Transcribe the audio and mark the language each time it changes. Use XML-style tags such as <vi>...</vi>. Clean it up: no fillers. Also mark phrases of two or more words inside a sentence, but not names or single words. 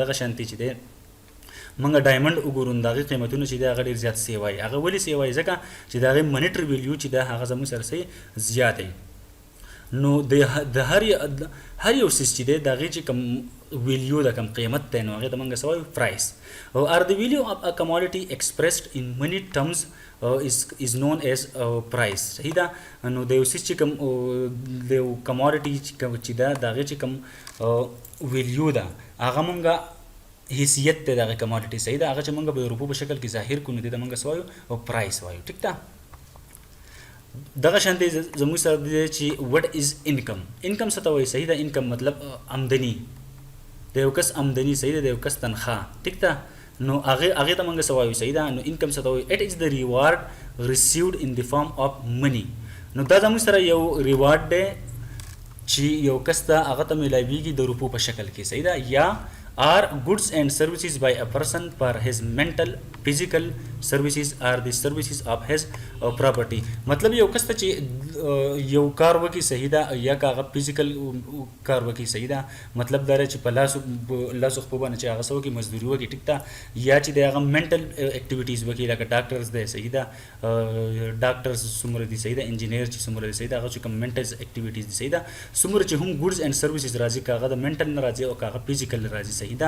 <ps>دغه شانتې چې دی موږ ډایمنډ وګورو نو د هغې قیمتونه چې دی هغه ډېر زیات څه وایي. هغه ولې څه وایي؟ ځکه چې د هغې</ps> <en>monetary value</en> <ps>چې ده هغه زموږ سره څه زیات دی. نو د هر یو سیس چې دی د هغې چې کوم ویلیو ده، کوم قیمت دی، نو هغې ته موږ څه وایو؟ پرایس.</ps> <en>or the value of a commodity expressed in money terms is known as price.</en> <ps>صحیح ده. نو د یو سیس چې کوم د یو کموډیټي چې ده د هغې چې کوم ویلیو ده هغه موږ حیثیت دی د هغې کموډیټي صحیح ده، هغه چې موږ به روپو په شکل کې ظاهر کړو نو دې ته موږ څه وایو؟ پرایس وایو. ټیک ده. دغه شانتې زموږ سره دی چې</ps> <en>what is income.</en> <ps>انکم څه ته وایي؟ صحیح ده. انکم مطلب آمدني، د یو کس آمدني صحیح ده، د یو کس تنخواه. ټیک ده. نو هغې ته موږ څه وایو؟ صحیح ده. نو انکم څه ته وایي؟</ps> <en>it is the reward received in the form of money.</en> <ps>نو دا زموږ سره یو ریوارډ دی چې یو کس ته هغه ته میلاویږي د روپو په شکل کې صحیح ده، یا</ps> <en>are goods and services by a person for his mental physical services or the services of his property.</en> <ps>مطلب یو کس ته چې یو کار وکړي صحیح ده، یا که هغه فزیکل کار وکړي صحیح ده، مطلب دا چې په لاسو خپو باندې چې هغه څه وکړي، مزدوري وکړي ټیک ده، یا چې د هغه</ps> <en>mental activities</en> <ps>وکړي لکه ډاکټرز دی صحیح ده، ډاکټرز څومره دي صحیح ده، انجینیر چې څومره دي صحیح ده، هغه چې کوم</ps> <en>mental activities</en> <ps>دي صحیح ده، څومره چې هم</ps> <en>goods and services</en> <ps>راځي، که هغه د منټل نه راځي او که هغه فزیکل راځي صحیح ده.</ps>